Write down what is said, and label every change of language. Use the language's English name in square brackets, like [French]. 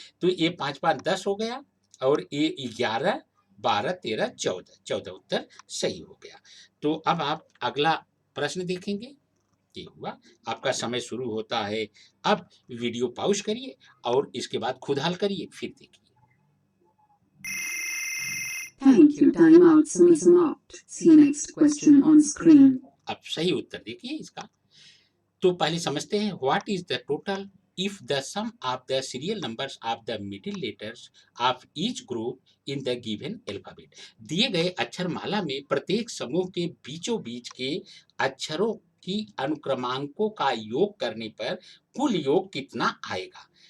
[Hindi] तो ये 5 5 10 हो गया और ये 11 12 13 14 उत्तर सही हो गया। तो अब आप अगला प्रश्न देखेंगे। ये हुआ, आपका समय शुरू होता है। अब वीडियो पॉज करिए और इसके बाद खुद हल करिए फिर देखिए। [English] Thank you. Time out. [Hindi] समाप्त. [English] See next question on screen. [Hindi] अब सही उत्तर देखिए इसका। तो पहले समझते हैं [English] What is the total if the sum of the serial numbers of the middle letters of each group in the given alphabet. [Hindi] दिए गए अक्षरमाला में प्रत्येक समूह के बीचों बीच के अक्षरों की अनुक्रमांकों का योग करने पर कुल योग कितना आएगा।